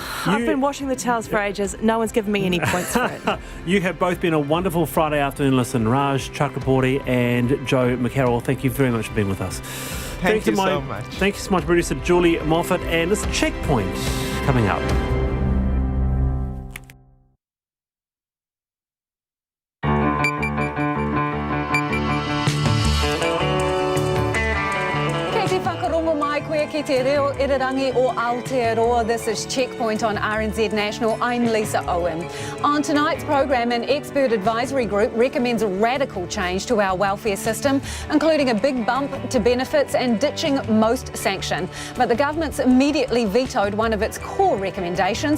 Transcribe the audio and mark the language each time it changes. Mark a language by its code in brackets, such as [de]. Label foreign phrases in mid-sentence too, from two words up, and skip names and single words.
[en] I've been washing the towels for ages. No one's given me any points for it. You have both been a wonderful Friday afternoon listen. Raj Chakraborty and Joe McCarroll, thank you very much for being with us. Thank you so much. Thank you so much, producer Julie Moffat. And it's Checkpoint coming up. [mi] Ki te reo irirangi o Aotearoa. [en] This is Checkpoint on RNZ National. I'm Lisa Owen. On tonight's programme, an expert advisory group recommends a radical change to our welfare system, including a big bump to benefits and ditching most sanction. But the government's immediately vetoed one of its core recommendations.